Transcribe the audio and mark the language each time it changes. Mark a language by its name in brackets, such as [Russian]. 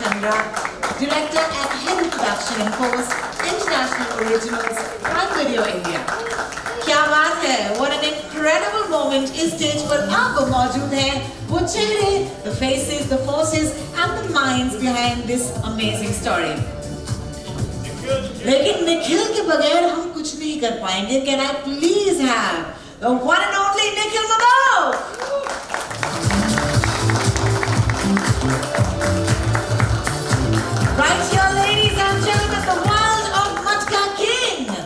[English] Chandra, Director and Head of Production and Post, International Originals, Prime Video India. [Hindi] क्या बात है? [English] What an incredible moment [Hindi] इस stage पर आप मौजूद हैं, वो चेहरे, [English] the faces, the forces and the minds behind this amazing story. [Hindi] लेकिन निखिल के बगैर हम कुछ नहीं कर पाएंगे. [English] Can I please have the one and only Nikhil Madhav? Right here, ladies and gentlemen, the world of Matka King.